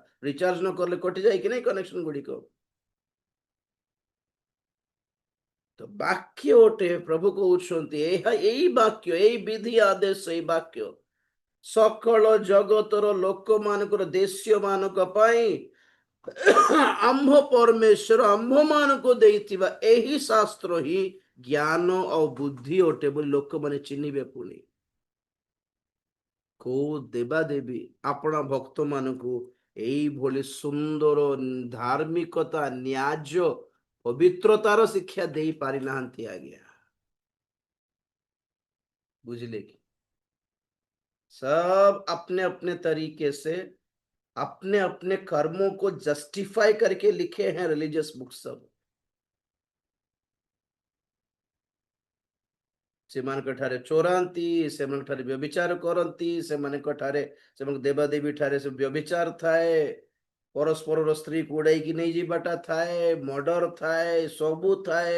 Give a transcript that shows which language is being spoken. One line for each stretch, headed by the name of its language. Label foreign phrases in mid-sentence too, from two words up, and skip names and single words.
Odia: ରିଚାର୍ଜ ନ କଲେ କଟିଯାଏ କି ନାହିଁ କନେକ୍ସନ ଗୁଡ଼ିକ? ତ ବାକ୍ୟ ଗୋଟେ ପ୍ରଭୁ କହୁଛନ୍ତି ଏହା ଏଇ ବାକ୍ୟ, ଏଇ ବିଧି ଆଦେଶ, ଏଇ ବାକ୍ୟ ସକଳ ଜଗତର ଲୋକମାନଙ୍କର ଦେଶୀୟ ମାନଙ୍କ ପାଇଁ ଆମ୍ଭ ପରମେଶ୍ୱର ଆମ୍ଭମାନଙ୍କୁ ଦେଇଥିବା ଏହି ଶାସ୍ତ୍ର ହିଁ ଜ୍ଞାନ ଆଉ ବୁଦ୍ଧି ଅଟେ ବୋଲି ଲୋକମାନେ ଚିହ୍ନିବେ। ପୁଣି କୋଉ ଦେବାଦେବୀ ଆପଣା ଭକ୍ତମାନଙ୍କୁ ଏଇଭଳି ସୁନ୍ଦର ଧାର୍ମିକତା, ନ୍ୟାୟ, ପବିତ୍ରତାର ଶିକ୍ଷା ଦେଇ ପାରିନାହାନ୍ତି ଆଜ୍ଞା।
Hindi: बुझले कि सब अपने अपने तरीके से अपने अपने कर्मों को जस्टिफाई करके लिखे हैं
English: religious book
Hindi: सब।
Odia: ସେମାନଙ୍କ ଠାରେ ଚୋରାନ୍ତି, ସେମାନଙ୍କ ଠାରେ ବ୍ୟଭିଚାର କରନ୍ତି, ସେମାନଙ୍କ ଠାରେ ସେମାନଙ୍କ ଦେବାଦେବୀ ଠାରେ ସବୁ ବ୍ୟଭିଚାର ଥାଏ, ପରସ୍ପରର ସ୍ତ୍ରୀକୁ ଉଡେଇକି ନେଇଯିବାଟା ଥାଏ, ମର୍ଡର ଥାଏ, ସବୁ ଥାଏ।